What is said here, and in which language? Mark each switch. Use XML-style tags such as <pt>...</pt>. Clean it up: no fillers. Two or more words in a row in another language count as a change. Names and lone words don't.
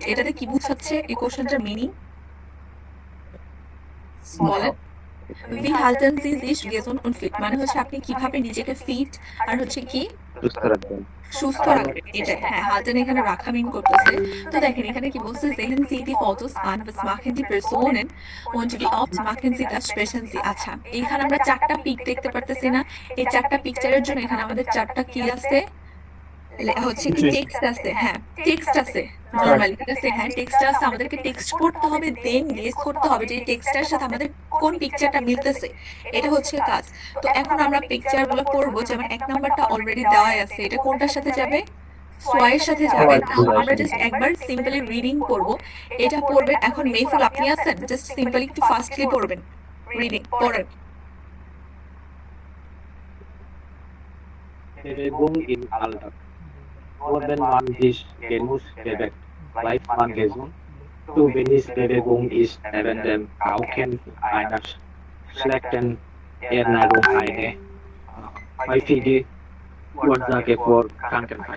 <bn>এটাতে কি বোঝাচ্ছে? এই কোশ্চেনটার মিনিং বলেন।</bn> <de>Wie halten Sie sich gesund und fit</de> <bn>মানে হচ্ছে আপনি কিভাবে নিজেকে ফিট আর হচ্ছে কি সুস্থ রাখবেন। সুস্থ রাখবেন, এটা। হ্যাঁ, হালটেন এখানে রাখা মিন করতেছে। তো দেখেন এখানে কি বলছে,</bn> <de>sehen Sie die Fotos an, was machen die Personen und wie oft machen Sie das, sprechen Sie।</de> <bn>আচ্ছা, এখানে আমরা 4টা পিক দেখতে পারতেছি না? এই 4টা পিকচারের জন্য এখানে আমাদের 4টা কি আছে? হচ্ছে কি টেক্সট আছে, হ্যাঁ টেক্সট আছে নরমালি, ঠিক আছে, হ্যাঁ টেক্সট আছে, আমাদেরকে টেক্সট পড়তে হবে,</bn> <en>then guess</en> <bn>করতে হবে যে টেক্সটের সাথে আমাদের কোন পিকচারটা মিলতেছে, এটা হচ্ছে কাজ। তো এখন আমরা পিকচার গুলো পড়বো, যেমন 1 নাম্বারটা অলরেডি দেওয়া আছে, এটা কোনটার সাথে যাবে, সোয়ের সাথে যাবে। তো আমরা জাস্ট একবার</bn> <en>simply reading</en> <bn>করব, এটা পড়বে। এখন মেহফুল আপনি আছেন,</bn> <en>just simply</en> <bn>একটু ফাস্টলি পড়বেন, রিডিং পড়েন।</bn> <de>Bewegung im Alltag. Wenn man sich genug bewegt, bleibt man gesund. Zu wenig Bewegung ist neben dem Rauchen einer schlechten Ernährung eine häufige Ursache für Krankheit.</de>